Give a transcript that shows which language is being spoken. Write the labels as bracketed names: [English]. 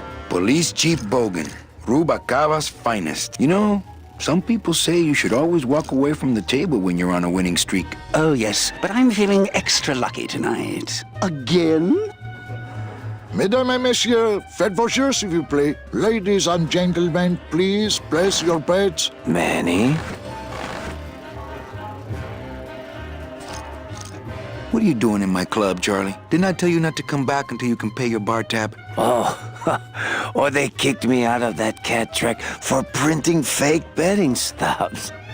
[English] Police Chief Bogan, Rubalcaba's finest. You know, some people say you should always walk away from the table when you're on a winning streak. Oh, yes, but I'm feeling extra lucky tonight. Again? [French] Mesdames et messieurs, faites vos jeux s'il vous plaît. [English] Ladies and gentlemen, please place your bets. Manny? What are you doing in my club, Charlie? Didn't I tell you not to come back until you can pay your bar tab? Oh, or they kicked me out of that cat track for printing fake betting stubs.